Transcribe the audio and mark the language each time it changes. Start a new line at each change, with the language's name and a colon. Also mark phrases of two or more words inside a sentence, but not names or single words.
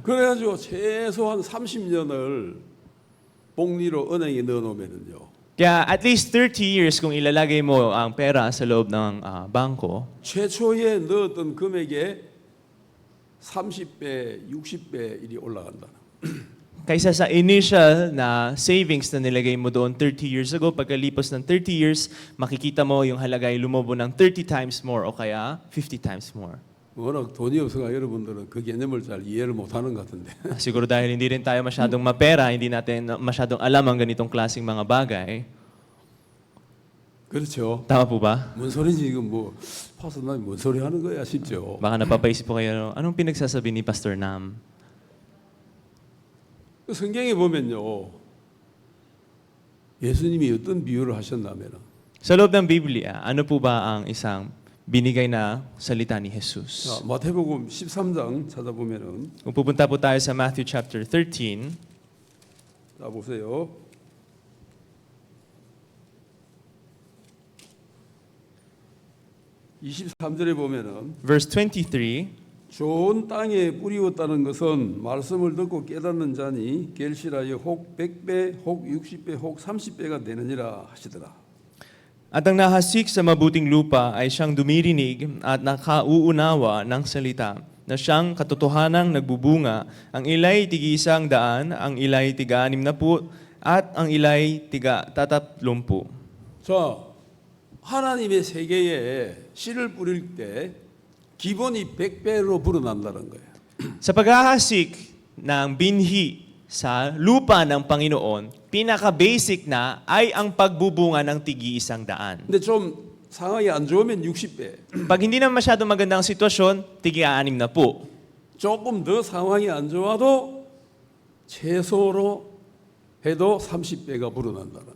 Korean: 그래가지고 최소한 30년을 복리로 은행에 넣어놓으면은요.
Filipino: Kaya
English: at least 30 years
Filipino: kung ilalagay mo ang pera sa loob ng bangko,
Korean: 최초에 넣었던 금액의 30배, 60배 일이 올라간다.
Filipino: kaysa sa initial na savings na nilagay mo doon
English: 30 years ago,
Filipino: pagkalipas ng 30 years, makikita mo yung halaga ay lumobo ng
English: 30 times more
Filipino: o kaya
English: 50 times more.
Korean: 워낙 돈이 없어가 여러분들은 그 개념을 잘 이해를 못하는 것 같은데.
Filipino: Siguro dahil hindi rin tayo masyadong mapera, hindi natin masyadong alam ang ganitong klaseng mga bagay.
Korean: 그렇죠.
Filipino: Tama po ba?
Korean: 뭔 소리지 지금 뭐 파스터 남이 뭔 소리 하는 거야 싶죠.
Filipino: Baka napapaisip po kayo, anong pinagsasabi ni Pastor Nam?
Korean: 그 성경에 보면요. 예수님이 어떤 비유를 하셨냐면
Filipino: Sa loob ng Biblia, ano po ba ang isang binigay na salita ni Jesus?
Korean: 자, 마태복음 13장 찾아보면은
Filipino: Kung pupunta po tayo sa Matthew chapter 13,
Korean: 자 보세요. 23절에 보면은
English: verse 23,
Korean: 좋은 땅에 뿌리웠다는 것은 말씀을 듣고 깨닫는 자니 결실하여 혹 100배, 혹 60배, 혹 30배가 되느니라 하시더라.
Filipino: At ang nahasik sa mabuting lupa ay siyang dumirinig at nakauunawa ng salita, na siyang katotohanang nagbubunga, ang ilay tig-100, ang ilay tig-60, at ang ilay tig-30.
Korean: 자, 하나님의 세계에 씨를 뿌릴 때 기본이 100배로 불어난다는 거예요.
Filipino: Sa paghahasik ng binhi sa lupa ng Panginoon, pinaka-basic na ay ang pagbubunga ng tig-100.
Korean: 근데 좀 상황이 안 좋으면 60배.
Filipino: Pag hindi na masyadong magandang sitwasyon, tig-60.
Korean: 조금 더 상황이 안 좋아도 최소로 해도 30배가 불어난다는.